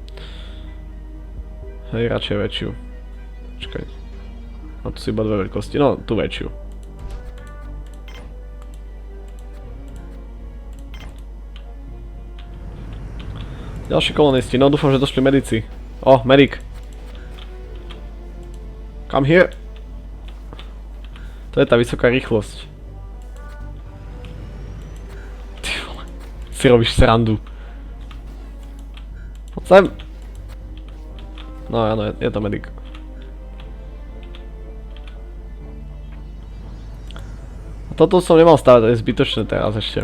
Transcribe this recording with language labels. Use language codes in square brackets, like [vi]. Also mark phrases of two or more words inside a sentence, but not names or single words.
[sk] Hej, radšej väčšiu. Počkaj. A tu si iba dve veľkosti. No, tu väčšiu. Ďalší kolonisti. No, dúfam, že došli medici. [en] Oh, medic. Come here. [sk] To je tá vysoká rýchlosť. Ty vole. Si robíš srandu. Poď sem. No áno, je to medic. Toto som nemal stavať, to je zbytočné teraz ešte.